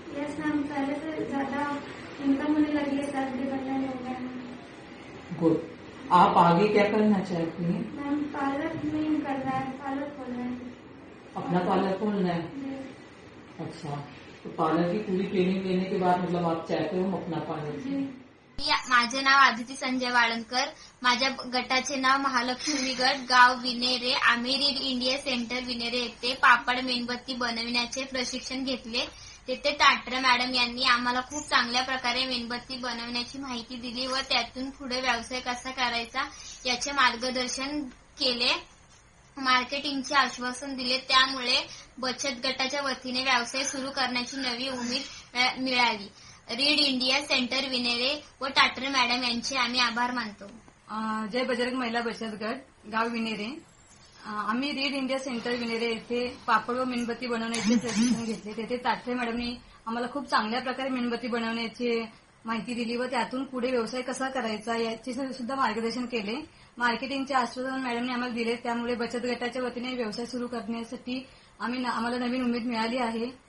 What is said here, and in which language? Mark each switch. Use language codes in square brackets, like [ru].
[hi] Yes ma'am, पहले से ज्यादा इनकम होने लगी है, सैलरी बढ़ने लगी है। गुड, आप आगे क्या करना चाहती हैं? मैम पार्लर में कर रहा है, पार्लर खोल रहे हैं। अपना पार्लर खोल रहे हैं? अच्छा, तो पार्लर की पूरी ट्रेनिंग लेने के बाद मतलब आप चाहते हो अपना पार्लर? जी। [mr] माझे नाव आदिती संजय वाळणकर, माझ्या गटाचे नाव महालक्ष्मी गट, गाव विनेरे, आम्ही रीड इंडिया सेंटर विनेरे येथे पापड मेणबत्ती बनविण्याचे प्रशिक्षण घेतले। तेथे टाटरे मॅडम यांनी आम्हाला खूप चांगल्या प्रकारे मेणबत्ती बनविण्याची माहिती दिली व त्यातून पुढे व्यवसाय कसा करायचा याचे मार्गदर्शन केले, मार्केटिंगचे आश्वासन दिले, त्यामुळे बचत गटाच्या वतीने व्यवसाय सुरू करण्याची नवी उमेद मिळाली। रीड इंडिया सेंटर विनेरे व टाटरे मॅडम यांचे आम्ही आभार मानतो। जय बजरंग महिला बचत गट, गाव विनेरे। आम्ही रीड इंडिया सेंटर विनेरे येथे पापड व मेणबत्ती बनवण्याचे प्रशिक्षण घेतले। तेथे टाटरे मॅडमनी आम्हाला खूप चांगल्या प्रकारे मेणबत्ती बनवण्याची माहिती दिली व त्यातून पुढे व्यवसाय कसा करायचा याचे सुद्धा मार्गदर्शन केले। मार्केटिंगचे आश्वासन मॅडमने आम्हाला दिले, त्यामुळे बचत गटाच्या वतीने व्यवसाय सुरू करण्यासाठी आम्हाला नवीन उमेद मिळाली आहे।